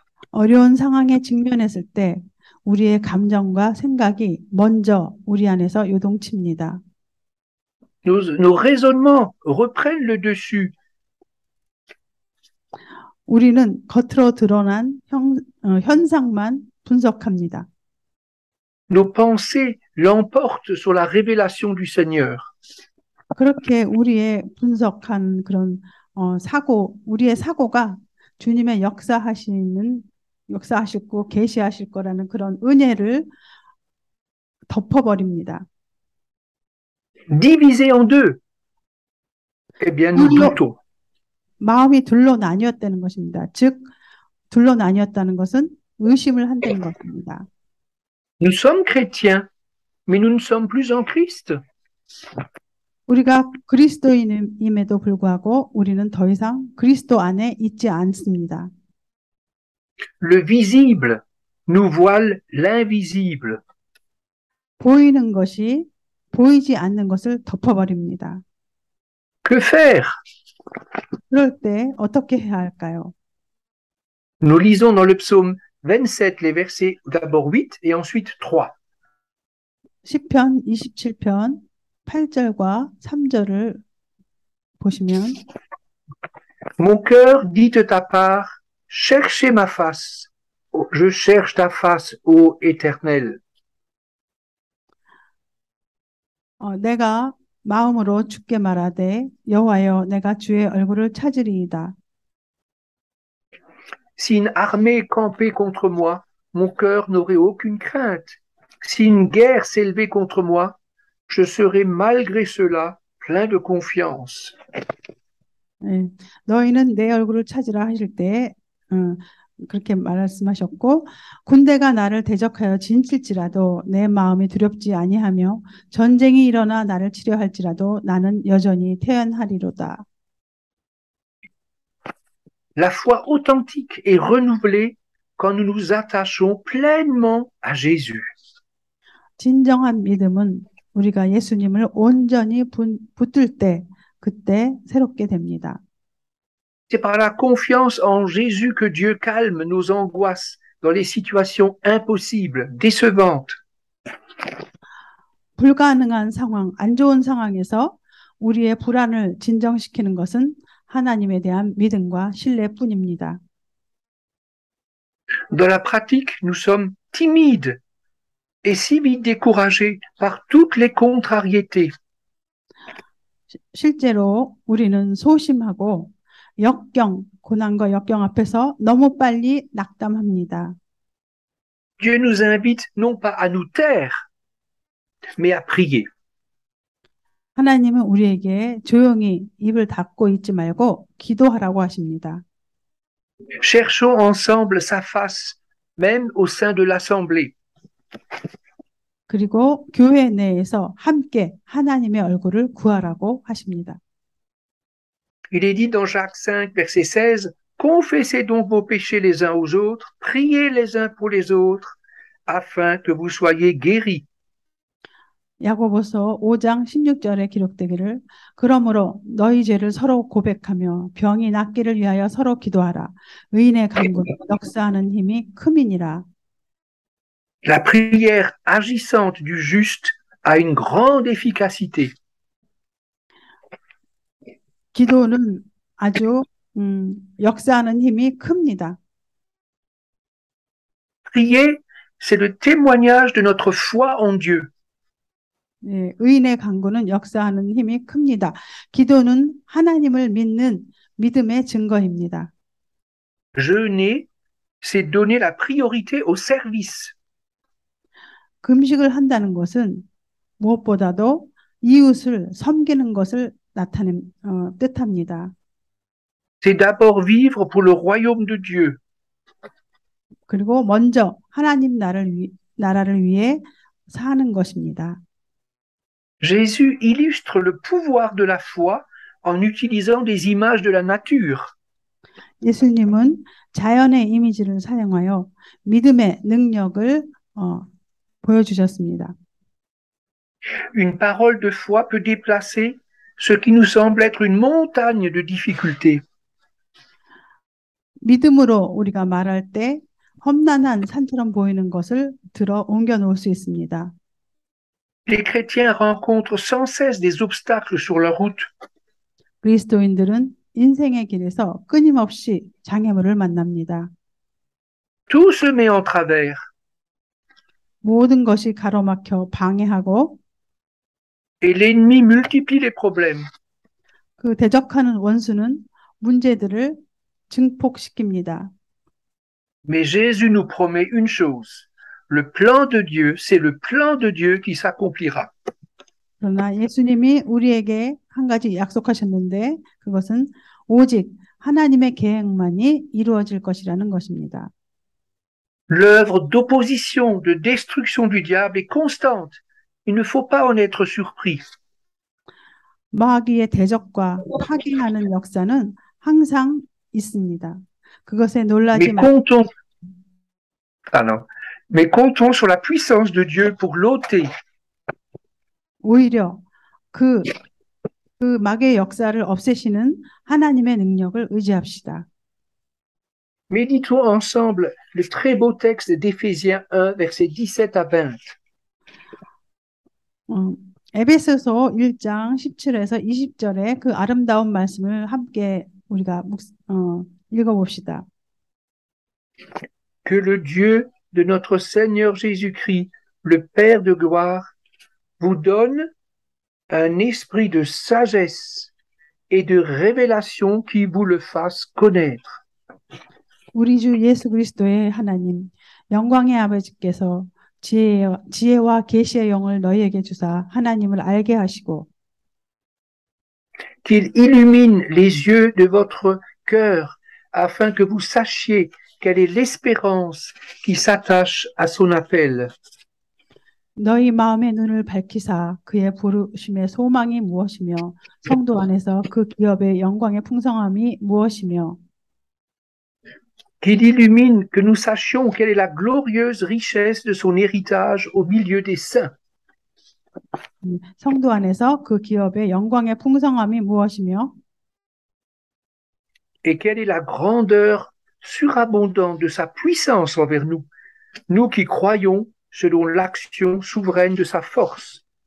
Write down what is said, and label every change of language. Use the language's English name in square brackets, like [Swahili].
[Korean] 어려운 상황에 직면했을 때 우리의 감정과 생각이 먼저 우리 안에서 요동칩니다. [French] Nos raisonnements reprennent le dessus. [Korean] 우리는 겉으로 드러난 현상만 분석합니다. [French] Nos pensées l'emportent sur la révélation du Seigneur. [Korean] 그렇게 우리의 분석한 그런 우리의 사고가 주님의 역사하시고 계시하실 거라는 그런 은혜를 덮어버립니다. [French] Divisé en deux, eh bien nous doutons. [Korean] 마음이 둘로 나뉘었다는 것입니다. 즉, 둘로 나뉘었다는 것은 의심을 한다는 것입니다. [French] Nous sommes chrétiens, mais nous ne sommes plus en Christ. [Korean] 우리가 그리스도인임에도 불구하고 우리는 더 이상 그리스도 안에 있지 않습니다. [French] Le visible nous voile l'invisible. [Korean] 보이는 것이 보이지 않는 것을 덮어버립니다. [French] Que faire? [Korean] 그럴 때 어떻게 해야 할까요? [French] Nous lisons dans le psaume 27 les versets d'abord 8 et ensuite 3. [Korean] 시편 27편 8절과 3절을 보시면 [French] Mon cœur dit de ta part, cherchez ma face. Je cherche ta face, ô Éternel. [Korean] 내가 마음으로 주께 말하되 여호와여 내가 주의 얼굴을 찾으리이다. [French] Si une armée campait contre moi, mon cœur n'aurait aucune crainte. Si une guerre s'élevait contre moi, je serais malgré cela plein de confiance. [Korean] 예, 너희는 내 얼굴을 찾으라 하실 때 그렇게 말씀하셨고 군대가 나를 대적하여 진칠지라도 내 마음이 두렵지 아니하며 전쟁이 일어나 나를 치려 할지라도 나는 여전히 태연하리로다. [French] La foi authentique est renouvelée quand nous nous attachons pleinement à Jésus. [Korean] 진정한 믿음은 우리가 예수님을 온전히 붙들 때 그때 새롭게 됩니다. [French] C'est par la confiance en Jésus que Dieu calme nos angoisses dans les situations impossibles, décevantes. [Korean] 불가능한 상황, 안 좋은 상황에서 우리의 불안을 진정시키는 것은 하나님에 대한 믿음과 신뢰뿐입니다. [French] Dans la pratique, nous sommes timides et si vite découragés par toutes les contrariétés. [Korean] 실제로 우리는 소심하고 고난과 역경 앞에서 너무 빨리 낙담합니다. [French] Dieu nous invite non pas à nous taire, mais à prier. [Korean] 하나님은 우리에게 조용히 입을 닫고 있지 말고 기도하라고 하십니다. [French] Cherchons ensemble sa face, même au sein de l'assemblée. [Korean] 그리고 교회 내에서 함께 하나님의 얼굴을 구하라고 하십니다. [French] Il est dit dans Jacques 5, verset 16, confessez donc vos péchés les uns aux autres, priez les uns pour les autres, afin que vous soyez guéris. [Korean] 야고보서 5장 16절에 기록되기를 그러므로 너희 죄를 서로 고백하며 병이 낫기를 위하여 서로 기도하라. 의인의 간구는 역사하는 힘이 큼이니라. [French] La prière agissante du juste a une grande efficacité. [Korean] 기도는 아주 역사하는 힘이 큽니다. [French] Prier, c'est le témoignage de notre foi en Dieu. [Korean] 네, 의인의 간구는 역사하는 힘이 큽니다. 기도는 하나님을 믿는 믿음의 증거입니다. [French] Jeûner, c'est donner la priorité au service. [Korean] 금식을 한다는 것은 무엇보다도 이웃을 섬기는 것을 뜻합니다. [French] C'est d'abord vivre pour le royaume de Dieu. [Korean] 그리고 먼저 하나님 나라를 위해 사는 것입니다. [French] Jésus illustre le pouvoir de la foi en utilisant des images de la nature. [Korean] 예수님은 자연의 이미지를 사용하여 믿음의 능력을 보여주셨습니다. [French] Une parole de foi peut déplacer ce qui nous semble être une montagne de difficultés. [Korean] 믿음으로 우리가 말할 때 험난한 산처럼 보이는 것을 들어 옮겨 놓을 수 있습니다. [French] Les chrétiens rencontrent sans cesse des obstacles sur leur route. [Korean] 그리스도인들은 인생의 길에서 끊임없이 장애물을 만납니다. [French] Tout se met en travers. [Korean] 모든 것이 가로막혀 방해하고 [French] Et l'ennemi multiplie les problèmes. [Korean] 그 대적하는 원수는 문제들을 증폭시킵니다. [French] Mais Jésus nous promet une chose. Le plan de Dieu, c'est le plan de Dieu qui s'accomplira. [Korean] 그러나 예수님이 우리에게 한 가지 약속하셨는데 그것은 오직 하나님의 계획만이 이루어질 것이라는 것입니다. [French] L'œuvre d'opposition, de destruction du diable est constante. Il ne faut pas en être surpris. [Korean] 마귀의 대적과 파괴하는 역사는 항상 있습니다. 그것에 놀라지 말고 [French] Mais comptons sur la puissance de Dieu pour l'ôter. [Korean] 오히려 그 마귀의 역사를 없애시는 하나님의 능력을 의지합시다. [French] Méditons ensemble le très beau texte d'Éphésiens 1, versets 17 à 20. [Korean] 에베소서 1장 17에서 20절의 그 아름다운 말씀을 함께 우리가 읽어봅시다. [French] Que le Dieu de notre Seigneur Jésus-Christ, le Père de gloire, vous donne un esprit de sagesse et de révélation qui vous le fasse connaître. [Korean] 우리 주 예수 그리스도의 하나님, 영광의 아버지께서 지혜와 계시의 영을 너희에게 주사 하나님을 알게 하시고 [French] Qu'il illumine les yeux de votre cœur afin que vous sachiez quelle est l'espérance qui s'attache à son appel. [Korean] 너희 마음의 눈을 밝히사 그의 부르심의 소망이 무엇이며 성도 안에서 그 기업의 영광의 풍성함이 무엇이며 [French] Qu'il illumine que nous sachions quelle est la glorieuse richesse de son héritage au milieu des saints. [Korean] 성도 안에서 그 기업의 영광의 풍성함이 무엇이며 [French] Et quelle est la grandeur surabondante de sa puissance envers nous, nous qui croyons selon l'action souveraine de sa force.